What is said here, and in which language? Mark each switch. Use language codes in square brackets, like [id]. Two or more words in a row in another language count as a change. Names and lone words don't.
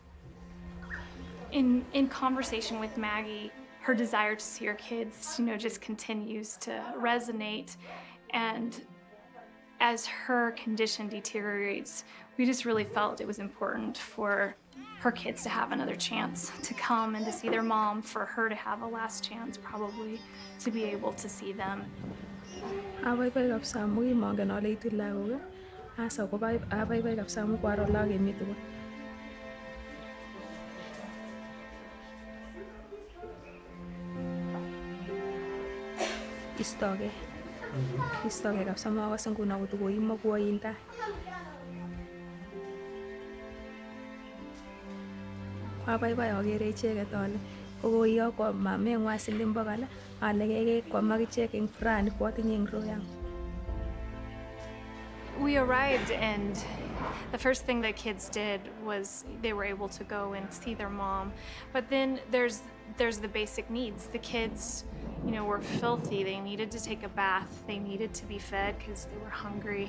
[en] In conversation with Maggie, her desire to see her kids, just continues to resonate. And as her condition deteriorates, we just really felt it was important for her kids to have another chance to come and to see their mom, for her to have a last chance probably to be able to see them. [kln] Abaibai kabisa amu kimongen ale itu lagok asa ko abaibai kabisa amu kwaro lagok emi tugul. Istoge kabisa makase nguno kotokoimo kwoin tai. Abaibai akere icheket ale kokoiyokwo mameng'wa siling 100 ale kekwam akichek eng furaha nekwotinye eng [sw] roho yangu. [en] We arrived, and the first thing the kids did was they were able to go and see their mom. But then there's the basic needs. The kids, were filthy. They needed to take a bath. They needed to be fed because they were hungry.